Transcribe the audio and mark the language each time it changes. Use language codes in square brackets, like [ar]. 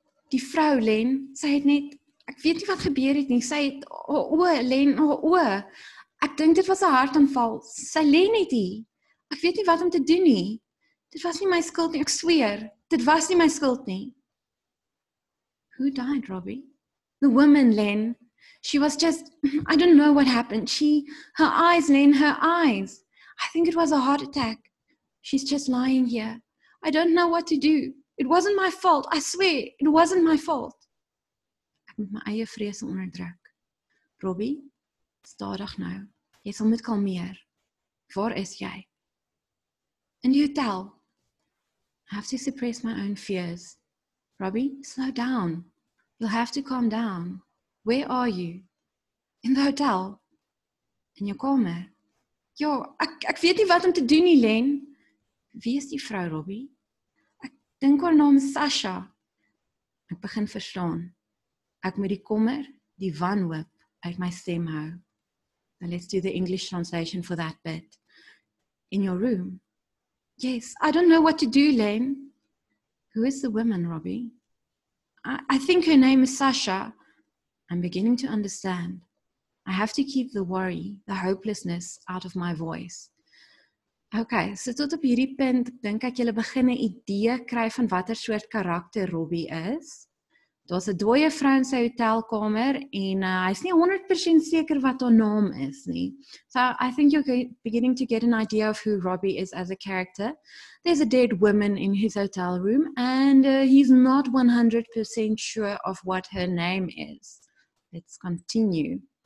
[af] Die vrou, Len, sy het net, ek weet nie wat gebeur het nie, sy het, Len, ek dink dit was 'n hartaanval, sy lê net hier, ek weet nie wat om te doen nie, dit was nie my skuld nie, ek sweer, dit was nie my skuld nie. [en] Who died, Robbie? The woman, Len, she was just, I don't know what happened, her eyes, Len, her eyes, I think it was a heart attack, she's just lying here. I don't know what to do. It wasn't my fault. I swear, it wasn't my fault. [af] Ek moet my eie vrese onderdruk. Robbie, stadig nou. Jy sal moet kalmeer. Waar is jy? In die hotel. [en] I have to suppress my own fears. Robbie, slow down. You'll have to calm down. Where are you? In the hotel. [af] In jou kamer. Ja, ek weet nie wat om te doen nie, Len. Wie is die vrou, Robbie? Ek dink haar naam is Sasha. Ek begin verstaan. Ek moet die kommer, die wanhoop uit my stem hou. [en] Now let's do the English translation for that bit. In your room? Yes, I don't know what to do, Len. Who is the woman, Robbie? I think her name is Sasha. I'm beginning to understand. I have to keep the worry, the hopelessness out of my voice. [af] Okay, so tot op hierdie punt, dink ek julle begin 'n idee kry van watter soort karakter Robbie is. Daar's 'n dooie vrou in sy hotelkamer en hy's nie 100% seker wat haar naam is nie. [en] So I think you're beginning to get an idea of who Robbie is as a character. There's a dead woman in his hotel room and he's not 100% sure of what her name is. Let's continue.